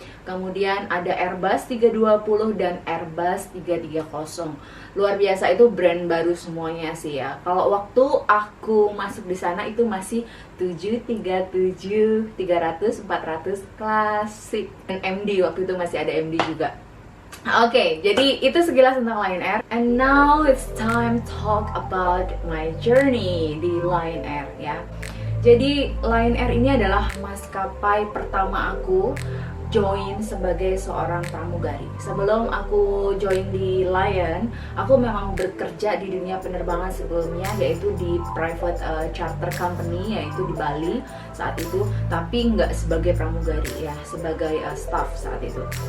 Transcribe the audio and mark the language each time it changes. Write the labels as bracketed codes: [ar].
[id] Kemudian ada Airbus 320 dan Airbus 330. Luar biasa, itu brand baru semuanya sih ya. Kalau waktu aku masuk di sana itu masih 737, 300, 400 klasik. Dan MD waktu itu masih ada MD juga. Oke, jadi itu sekilas tentang Lion Air. [en] And now it's time to talk about my journey [id] di Lion Air ya. Jadi Lion Air ini adalah maskapai pertama aku join sebagai seorang pramugari. Sebelum aku join di Lion, aku memang bekerja di dunia penerbangan sebelumnya, yaitu di private charter company, yaitu di Bali saat itu, tapi nggak sebagai pramugari ya, sebagai staff saat itu.